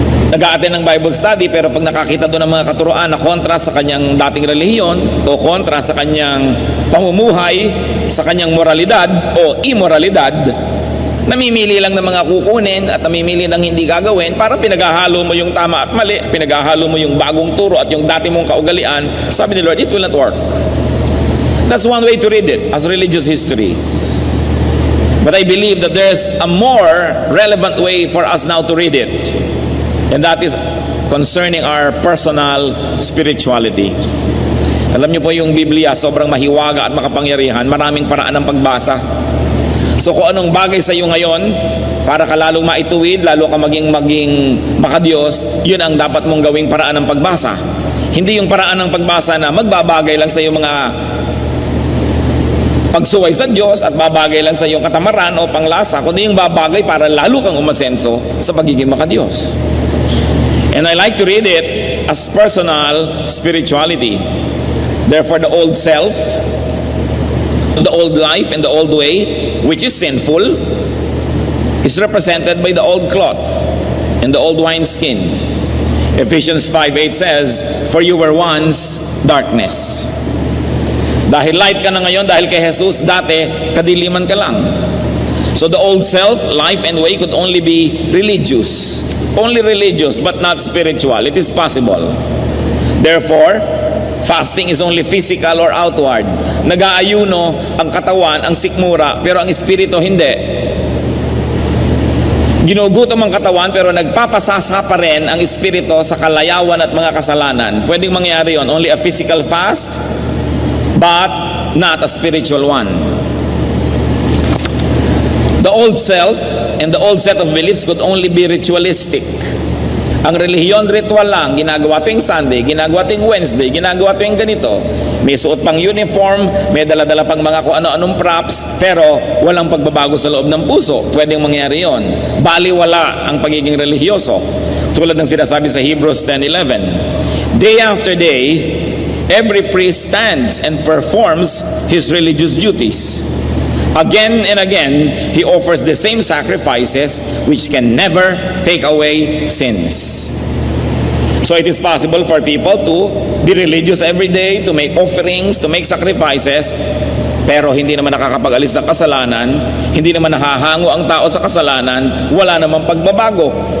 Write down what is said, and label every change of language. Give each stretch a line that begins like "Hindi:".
Filipino: Nag-a-attend ng Bible study, pero pag nakakita doon ng mga katuroan na kontra sa kanyang dating relihiyon o kontra sa kanyang pamumuhay, sa kanyang moralidad o immoralidad, namimili lang ng mga kukunin at namimili ng hindi gagawin. Parang pinaghahalo mo yung tama at mali, pinaghahalo mo yung bagong turo at yung dati mong kaugalian. Sabi ni Lord,
English: it will not work. That's one way to read it as religious history. But I believe that there's a more relevant way for us now to read it. And that is concerning our personal spirituality.
Filipino: Alam niyo po yung Biblia, sobrang mahiwaga at makapangyarihan. Maraming paraan ng pagbasa. So kung anong bagay sa iyo ngayon, para ka lalong maituwid, lalo ka maging makadiyos, yun ang dapat mong gawing paraan ng pagbasa. Hindi yung paraan ng pagbasa na magbabagay lang sa iyo mga pagsuway sa Diyos at babagay lang sa iyong katamaran o panglasa, kundi yung babagay para lalo kang umasenso sa pagiging makadiyos.
English: And I like to read it as personal spirituality. Therefore, the old self, the old life and the old way, which is sinful, is represented by the old cloth and the old wineskin. Ephesians 5:8 says, "For you were once darkness."
Filipino: Dahil light ka na ngayon, dahil kay Jesus, dati kadiliman ka lang.
English: So the old self, life and way could only be religious. Only religious, but not spiritual. It is possible. Therefore, fasting is only physical or outward.
Filipino: Nag-aayuno ang katawan, ang sikmura, pero ang espiritu hindi. Ginugutom ang katawan, pero nagpapasasa pa rin ang espiritu sa kalayawan at mga kasalanan. Pwedeng mangyari yon.
English: Only a physical fast, but not a spiritual one. The old self and the old set of beliefs could only be ritualistic.
Filipino: Ang relihiyon, ritual lang. Ginagawa tuwing Sunday, ginagawa tuwing Wednesday, ginagawa tuwing ganito. May suot pang uniform, may dala-dala pang mga kung ano-anong props, pero walang pagbabago sa loob ng puso. Pwedeng mangyari yon. Baliwala ang pagiging relihiyoso. Tulad ng sinasabi sa Hebrews 10:11.
English: Day after day, every priest stands and performs his religious duties. Again and again, he offers the same sacrifices which can never take away sins. So it is possible for people to be religious every day, to make offerings, to make sacrifices,
Filipino: pero hindi naman nakakapag-alis ng kasalanan, hindi naman nahahango ang tao sa kasalanan, wala namang pagbabago.